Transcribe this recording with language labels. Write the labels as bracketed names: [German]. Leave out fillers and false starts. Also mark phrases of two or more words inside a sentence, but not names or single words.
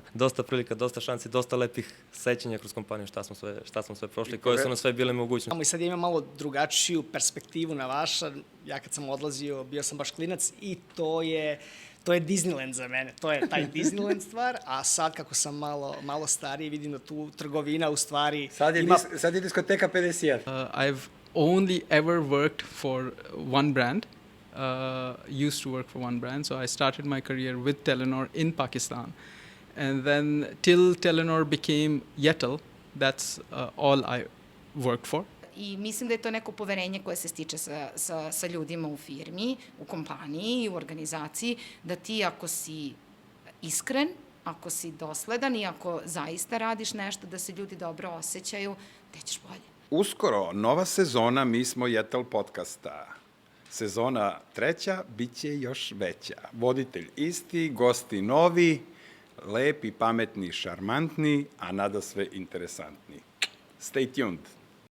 [Serbian] Dosta prilika, dosta šansi, dosta lepih sećanja kroz kompaniju, šta smo sve prošli, koje su nam sve bile mogućnosti. I sad imam malo drugačiju perspektivu na vaša. Ja kad sam odlazio, bio sam baš klinac i to je Disneyland za mene. To je taj Disneyland stvar, a sad kako sam malo stariji, vidim da tu trgovina u stvari Sad je diskoteka 51. [English] I've only ever worked for one brand, used to work for one brand. So I started my career with Telenor in Pakistan. And then till Telenor became Yetel, that's all I worked for. [Serbian] I mislim da je to neko poverenje koje se stiče sa ljudima u firmi, u kompaniji, u organizaciji, da ti ako si iskren, ako si dosledan i ako zaista radiš nešto da se ljudi dobro osjećaju, da ćeš bolje. Uskoro, nova sezona Mi smo Jetel podcasta. Sezona 3. bit će još veća. Voditelj isti, gosti novi, lepi, pametni, šarmantni, a nadasve interesantni. [English] Stay tuned.